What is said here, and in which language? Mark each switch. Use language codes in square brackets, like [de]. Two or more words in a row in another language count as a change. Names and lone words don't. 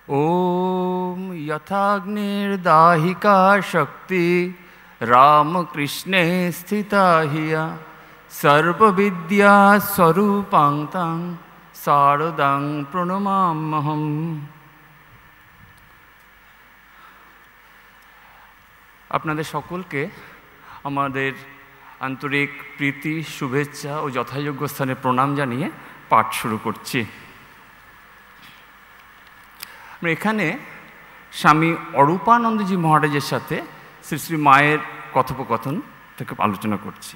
[sa] ओम यथाग्निर्दाहिका शक्ति रामकृष्णे स्थिता हिया सर्वविद्या स्वरूपां तां शारदां प्रणमाम्यहम्। [bn] আপনাদের সকলকে আমাদের আন্তরিক প্রীতি, শুভেচ্ছা ও যথাযোগ্য স্থানে প্রণাম জানিয়ে পাঠ শুরু করছি। আমরা এখানে স্বামী অরূপানন্দজি মহারাজের সাথে শ্রী শ্রী মায়ের কথোপকথন থেকে আলোচনা করছি।